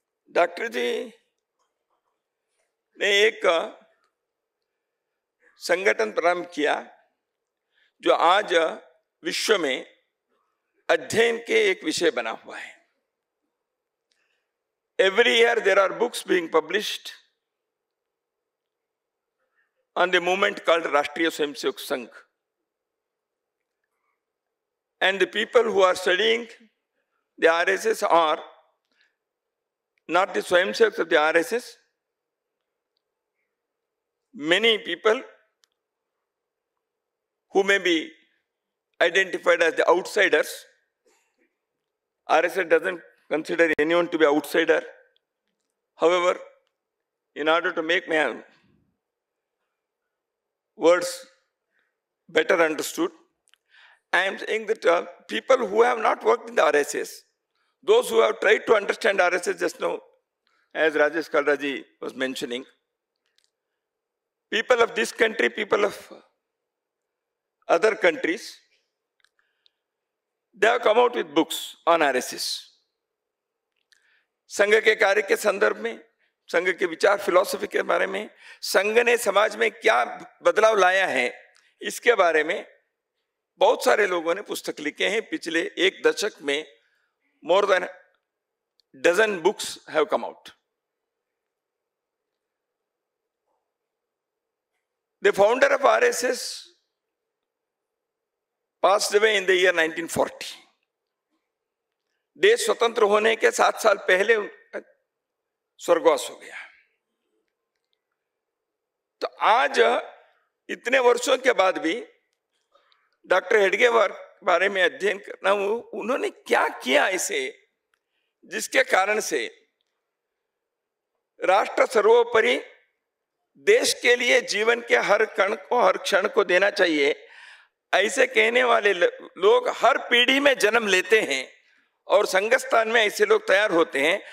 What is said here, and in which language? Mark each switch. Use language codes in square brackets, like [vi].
[hi] Doctor जी ने एक संगठन प्रारंभ किया जो आज विश्व में अध्ययन के एक विषय बना हुआ है। [en] Every year there are books being published on the movement called Rashtriya Swayamsevak Sangh. And the people who are studying the RSS are not the Swayamsevaks of the RSS. Many people who may be identified as the outsiders. RSS doesn't consider anyone to be outsider. However, in order to make my words better understood, I am saying that people who have not worked in the RSS, those who have tried to understand RSS just now, as Rajesh Kalraji was mentioning, people of this country, people of other countries, they have come out with books on RSS. [hi] संघ के कार्य के संदर्भ में, संघ के विचार, philosophy के बारे में, संघ ने समाज में क्या बदलाव लाया है, इसके बारे में बहुत सारे लोगों ने पुस्तक लिखे हैं। पिछले एक दशक में [en] more than dozen books have come out. The founder of RSS passed away in the year 1940. [hi] देश स्वतंत्र होने के 7 साल पहले स्वर्गवास हो गया। तो आज इतने वर्षों के बाद भी डॉक्टर हेडगेवार के बारे में अध्ययन करना, उन्होंने क्या किया ऐसे जिसके कारण से राष्ट्र सर्वोपरि देश के लिए जीवन के हर कण को, हर क्षण को देना चाहिए, ऐसे कहने वाले लोग हर पीढ़ी में जन्म लेते हैं और संघस्थान में ऐसे लोग तैयार होते हैं।